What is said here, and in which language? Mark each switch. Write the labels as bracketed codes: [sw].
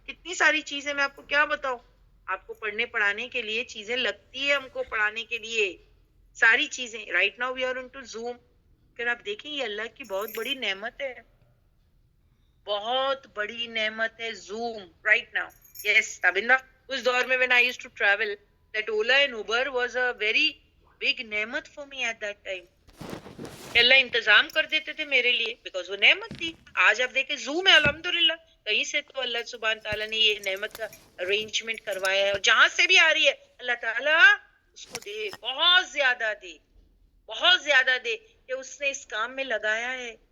[ur] کتنی ساری چیزیں میں آپ کو کیا بتاؤں، آپ کو پڑھنے پڑھانے کے لیے چیزیں لگتی ہے، ہم کو پڑھانے کے لیے ساری چیزیں. [en] Right now we are into Zoom. [ur] پھر آپ دیکھیں یہ اللہ کی بہت بڑی نعمت ہے، بہت بڑی نعمت ہے زوم [en] Right now. Yes Tabinda, [ur] اس دور میں [en] when I used to travel that Ola and Uber was a very big نعمت for me at that time. [ur] اللہ انتظام کر دیتے تھے میرے لیے بیکاز وہ نعمت تھی. آج آپ دیکھیں زوم ہے الحمدللہ، کہیں سے تو اللہ سبحانہ تعالیٰ نے یہ نعمت کا ارینجمنٹ کروایا ہے، اور جہاں سے بھی آ رہی ہے اللہ تعالیٰ اس کو دے، بہت زیادہ دے، بہت زیادہ دے کہ اس نے اس کام میں لگایا ہے.